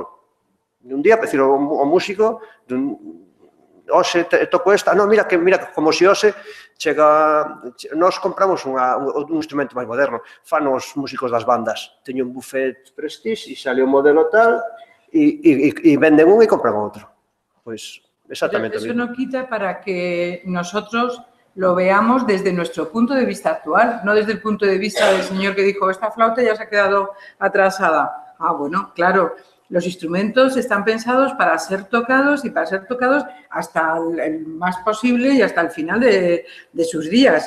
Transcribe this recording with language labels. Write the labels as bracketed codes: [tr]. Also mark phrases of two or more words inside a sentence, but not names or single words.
[gl] Dun día, decir, o músico, hoxe toco esta, non, mira, como se hoxe nós compramos un instrumento máis moderno, fan os músicos das bandas, teño un buffet Prestige e sale un modelo tal, e venden un e compran outro. Pois, exactamente [es] eso no quita para que nosotros lo veamos desde nuestro punto de vista actual, no desde el punto de vista del señor que dijo esta flauta ya se ha quedado atrasada. Ah, bueno, claro, Los instrumentos están pensados para ser tocados y para ser tocados hasta el más posible y hasta el final de sus días.